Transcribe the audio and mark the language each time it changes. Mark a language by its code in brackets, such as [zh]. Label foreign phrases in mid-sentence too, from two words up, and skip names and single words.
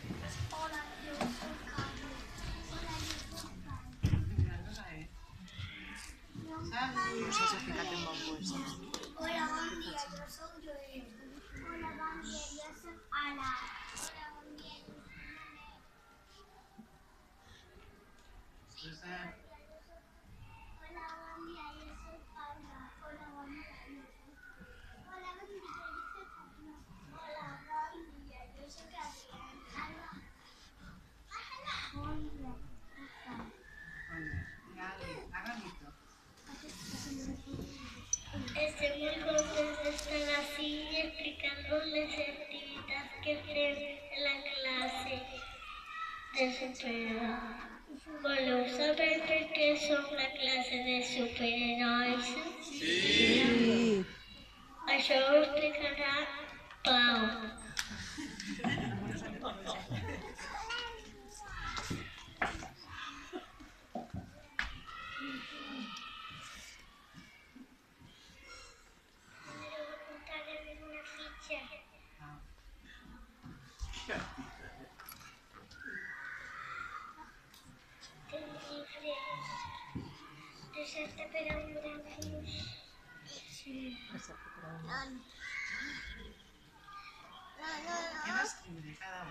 [es] Hola, yo soy Carlos. Hola, yo soy Carlos. [ca] No sé si has ficat en bon puesto. Hola, bon dia, jo soc Joel. Hola, bon dia, jo soc Ala. Hola, bon dia, jo soc Manet. Hola, bon dia, jo soc Paula. Hola, bon dia, jo soc... Hola, bon dia, jo soc Carla. Hola, bon dia, jo soc Adrián. Hola. Bon dia, [es] Estoy muy contenta de estar así explicándoles actividades que hacen en la clase de superhéroes. [ca] ¿Voleu saber per què som la classe de superherois? Sí. Això ho explicarà Pau. [es] Primero voy a contarles una ficha. [ca] Del llibre Recepta per a un gran fluix. Sí. Què va escriure cada un?